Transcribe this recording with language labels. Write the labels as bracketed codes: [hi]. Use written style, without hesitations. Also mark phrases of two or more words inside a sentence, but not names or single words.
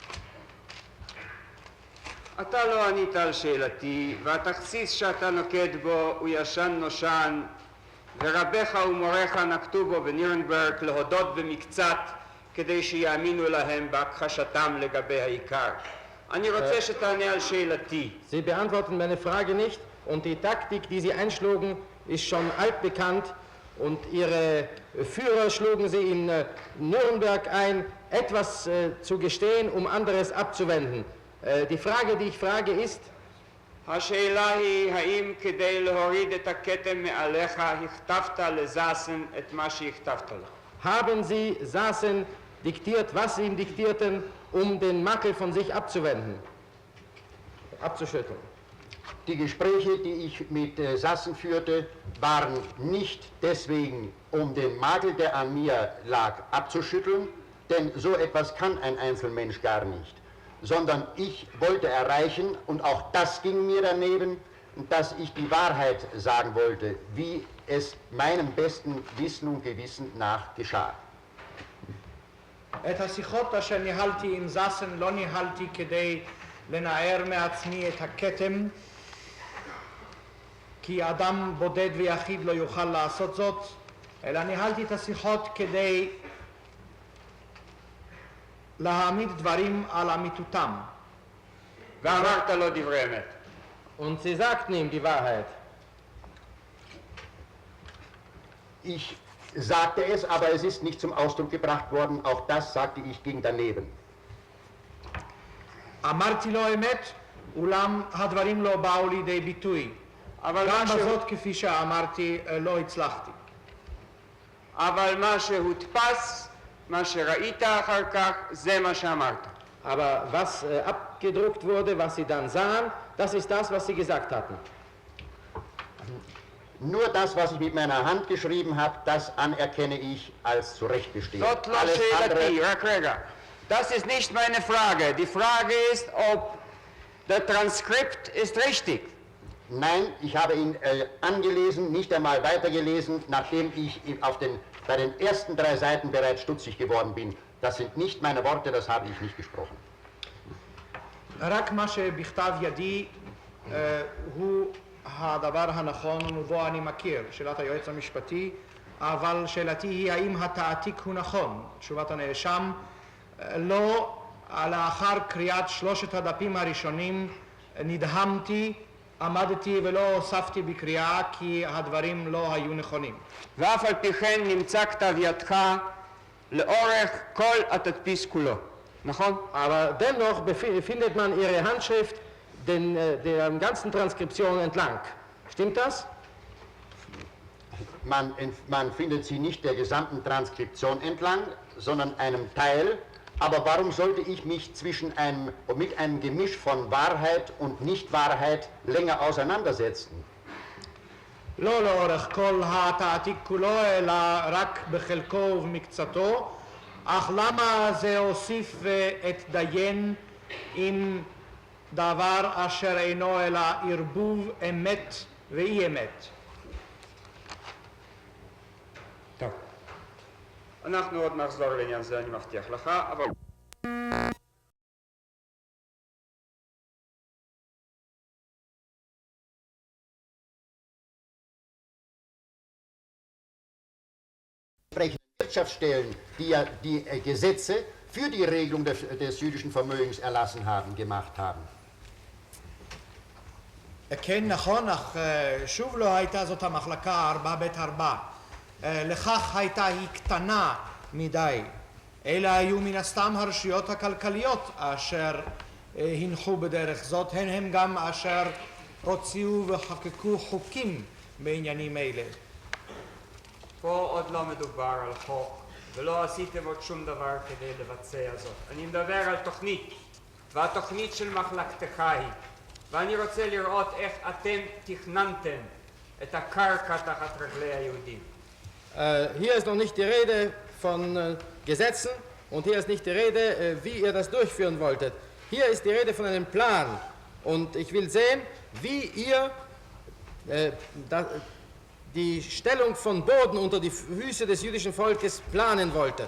[he] אתה לא ענית על שאלתי, והתכסיס שאתה נוקט בו הוא ישן נושן, ורביך ומוריך נקטו בו בנירנברג להודות במקצת כדי שיאמינו להם בהכחשתם לגבי העיקר. אני רוצה שתענה על שאלתי. [de] Sie beantworten meine Frage nicht, und die Taktik, die Sie einschlugen, ist schon altbekannt, und Ihre Führer schlugen Sie in Nürnberg ein, etwas zu gestehen, um anderes abzuwenden. Die Frage, die ich frage, ist: [he] השאלה היא, האם כדי להוריד את הכתם מעליך הכתבת לזאסן את מה שהכתבת לו? [de] Haben Sie Sassen diktiert, was Sie ihm diktierten, um den Makel von sich abzuwenden, abzuschütteln? Die Gespräche, die ich mit Sassen führte, waren nicht deswegen, um den Makel, der an mir lag, abzuschütteln, denn so etwas kann ein Einzelmensch gar nicht, sondern ich wollte erreichen, und auch das ging mir daneben, dass ich die Wahrheit sagen wollte, wie es meinem besten Wissen und Gewissen nach geschah. [he] את השיחות אשר ניהלתי עם זאסן לא ניהלתי כדי לנער מעצמי את הכתם, כי אדם בודד ויחיד לא יוכל לעשות זאת, אלא ניהלתי את השיחות כדי להעמיד דברים על אמיתותם. ואמרת לו דברי אמת. [de] Und Sie sagten ihm die Wahrheit. Ich sagte es, aber es ist nicht zum Ausdruck gebracht worden. Auch das sagte ich, ging daneben. [he] אמרתי לו אמת, אולם הדברים לא באו לידי ביטוי. גם בזאת, כפי שאמרתי, לא הצלחתי. אבל מה שהודפס, מה שראית אחר כך, זה מה שאמרת. [de] Aber was abgedruckt wurde, was Sie dann sahen, das ist das, was Sie gesagt hatten. Nur das, was ich mit meiner Hand geschrieben habe, das anerkenne ich als zurechtbestehen. [he] זאת לא שאלתי, רק רגע. [de] Das ist nicht meine Frage. Die Frage ist, ob der Transkript ist richtig. Nein, ich habe ihn angelesen, nicht einmal weitergelesen, nachdem ich bei den ersten 3 Seiten bereits stutzig geworden bin. Das sind nicht meine Worte, das habe ich nicht gesprochen. [he] רק מה שבכתב ידי הוא הדבר הנכון ובו אני מכיר, שאלת היועץ המשפטי, אבל שאלתי היא האם התעתיק הוא נכון. תשובת הנאשם, לא, לאחר קריאת 3 הדפים הראשונים נדהמתי, עמדתי ולא הוספתי בקריאה כי הדברים לא היו נכונים. ואף על פי כן נמצא כתב ידך לאורך כל התדפיס כולו, נכון? [de] Aber dennoch findet man Ihre Handschrift der ganzen Transkription entlang. Stimmt das? Man findet sie nicht der gesamten Transkription entlang, sondern einem Teil. Aber warum sollte ich mich mit einem Gemisch von Wahrheit und Nichtwahrheit länger auseinandersetzen? [he] לא לאורך כל התעתיק כולו, אלא רק בחלקו ובמקצתו, אך למה זה הוסיף והתדיין עם דבר אשר אינו אלא ערבוב אמת ואי אמת? טוב. אנחנו עוד נחזור לעניין זה, אני מבטיח לך, אבל... [de] Wirtschaftsstellen, die ja die Gesetze für die Regelung des jüdischen Vermögens erlassen haben, gemacht haben. [he] כן, נכון, אך שוב לא הייתה זאת המחלקה 4ב4. לכך הייתה היא קטנה מדי. אלה היו מן הסתם הרשויות הכלכליות אשר הנחו בדרך זאת, הם גם אשר הוציאו וחקקו חוקים בעניינים אלה. פה עוד לא מדובר על חוק, ולא עשיתם עוד שום דבר כדי לבצע זאת. אני מדבר על תוכנית, והתוכנית של מחלקתך היא. ואני רוצה לראות איך אתם תכננתם את הקרקע תחת רגלי היהודים. [de] Hier ist noch nicht die Rede von Gesetzen und hier ist nicht die Rede, wie ihr das durchführen wolltet. Hier ist die Rede von einem Plan und ich will sehen, wie ihr die Stellung von Boden unter die Füße des jüdischen Volkes planen wolltet.